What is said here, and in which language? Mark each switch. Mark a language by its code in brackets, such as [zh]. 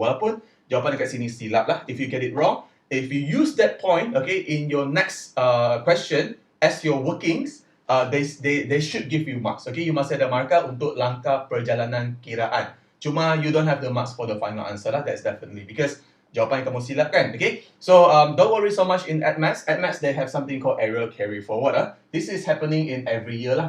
[ms] Walaupun jawapan dekat sini silap lah, [en] if you get it wrong, if you use that point, okay, in your next question as your workings, they should give you marks. [ms] Okay, you masih ada markah untuk langkah perjalanan kiraan. Cuma [en] you don't have the marks for the final answer lah. That's definitely because [ms] jawapan yang kamu silap kan. [en] Okay, so don't worry so much in Addmath. Addmath they have something called error carry forward. This is happening in every year lah.